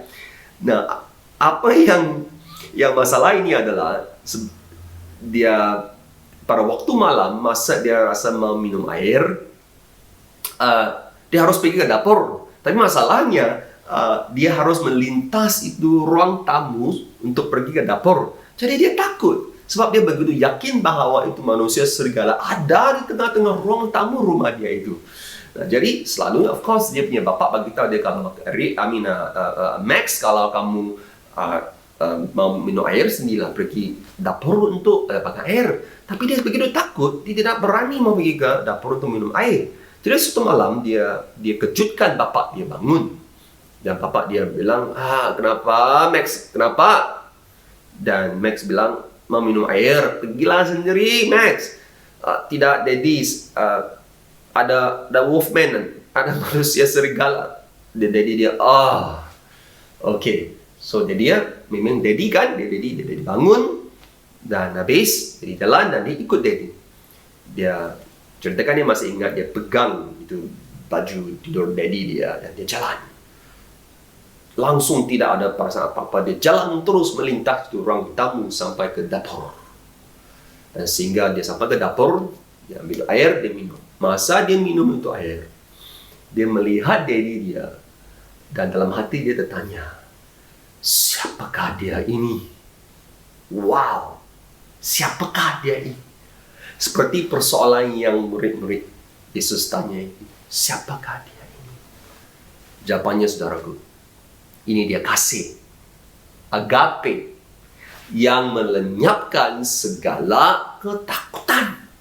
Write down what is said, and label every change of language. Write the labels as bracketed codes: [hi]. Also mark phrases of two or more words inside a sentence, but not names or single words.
[ms] Nah, apa yang masalah ini adalah dia pada waktu malam, masa dia rasa mau minum air, dia harus pergi ke dapur. Tapi masalahnya, dia harus melintas itu ruang tamu untuk pergi ke dapur. Jadi dia takut. Sebab dia begitu yakin bahwa itu manusia serigala ada di tengah-tengah ruang tamu rumah dia itu. Nah, jadi selalu, [en] of course, [ms] dia punya bapak bagi tahu dia kalau Max, kalau kamu mau minum air, sendirilah pergi dapur untuk pakai air. Tapi dia begitu takut, dia tidak berani mau pergi ke dapur untuk minum air. Jadi suatu malam dia kejutkan bapak dia bangun. Dan bapak dia bilang, kenapa Max? Kenapa? Dan Max bilang, mau minum air, pergilah sendiri Max. Tidak, Daddy, ada Wolfman, ada manusia serigala. Daddy dia, okay. So dia memang Daddy kan, dia bangun. Dan habis, dia jalan dan dia ikut Daddy. Dia ceritakan, dia masih ingat, dia pegang itu baju tidur Daddy dia dan dia jalan. Langsung tidak ada perasaan apa-apa. Dia jalan terus melintas di ruang tamu sampai ke dapur. Dan sehingga dia sampai ke dapur, dia ambil air, dia minum. Masa dia minum itu air, dia melihat Daddy dia. Dan dalam hati dia tertanya, siapakah dia ini? Wow! Siapakah dia ini? Seperti persoalan yang murid-murid Yesus tanya itu. Siapakah dia ini? Jawabannya, saudaraku, ini dia kasih. Agape. Yang melenyapkan segala ketakutan.